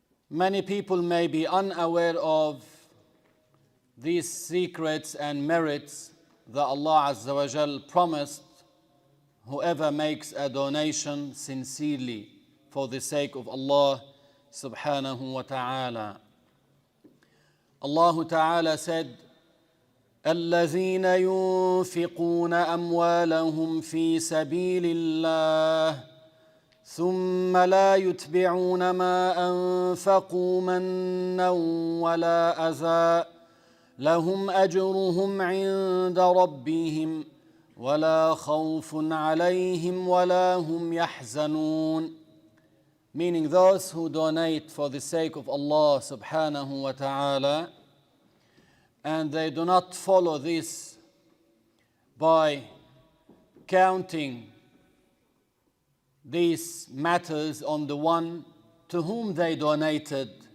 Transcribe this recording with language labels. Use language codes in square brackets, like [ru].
[en] Many people may be unaware of these secrets and merits that Allah Azza wa Jal promised whoever makes a donation sincerely for the sake of Allah subhanahu wa ta'ala. Allah ta'ala said, [ar] الذين ينفقون أموالهم في سبيل الله ثم لا يتبعون ما أنفقوا منا ولا أذى لهم أجرهم عند ربهم ولا خوف عليهم ولا هم يحزنون. [en] Meaning those who donate for the sake of Allah subhanahu wa ta'ala, and they do not follow this by counting these matters on the one to whom they donated.